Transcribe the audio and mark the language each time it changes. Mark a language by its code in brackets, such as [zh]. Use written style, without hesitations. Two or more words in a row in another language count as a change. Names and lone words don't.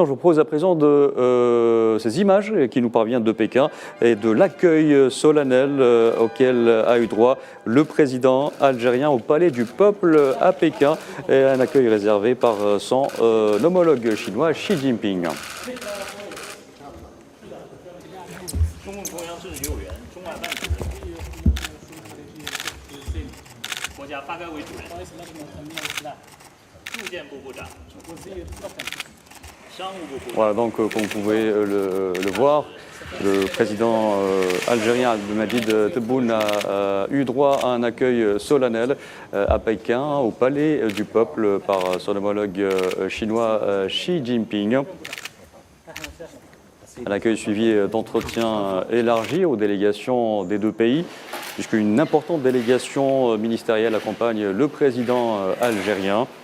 [fr] Je vous propose à présent de ces images qui nous parviennent de Pékin et de l'accueil solennel auquel a eu droit le président algérien au Palais du Peuple à Pékin, et un accueil réservé par son homologue chinois Xi Jinping. [zh] 中共中央政治局委员、中外办主任、国家发改委主任、住建部部长、商务部部长。 [fr] Voilà, donc comme vous pouvez le voir, le président algérien Abdelmadjid Tebboune a eu droit à un accueil solennel à Pékin, au Palais du Peuple, par son homologue chinois Xi Jinping. Un accueil suivi d'entretiens élargis aux délégations des deux pays, puisqu'une importante délégation ministérielle accompagne le président algérien.